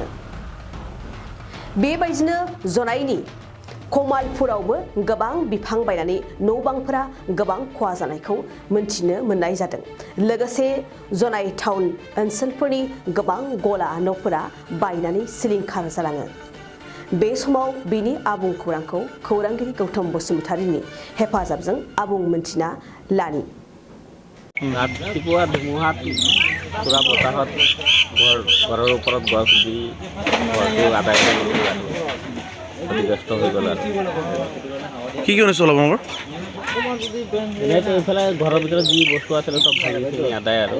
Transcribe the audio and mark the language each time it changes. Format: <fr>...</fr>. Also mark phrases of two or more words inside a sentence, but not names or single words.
<brx>बेबायदिनो जनायनि कमालपुरावबो गोबां बिफां बायनानै न' बांफोरा गोबां खहा जानायखौ मोनथिनो मोननाय जादों। लोगोसे जनाय टाउन ओनसोलफोरनि गोबां गला न'फोरा बायनानै सिलिंखार जालाङो। बे समाव बेनि आबुं खौरांखौ खौरांगिरि गौतम बसुमतारीनि हेफाजाबजों आबुं मोनथिना लानि।</brx> <as>ৰাতিপুৱা ধুমুহাত পুৰা বতাহত ঘৰৰ ওপৰত গছ দি ঘৰটো আদায় ক্ষতিগ্ৰস্ত হৈ গ'ল আৰু কি অনিষ্ট হ'ল আপোনালোকৰ? এনেইতো এইফালে ঘৰৰ ভিতৰত যি বস্তু আছিলে চব ভাঙি আদায় আৰু</as>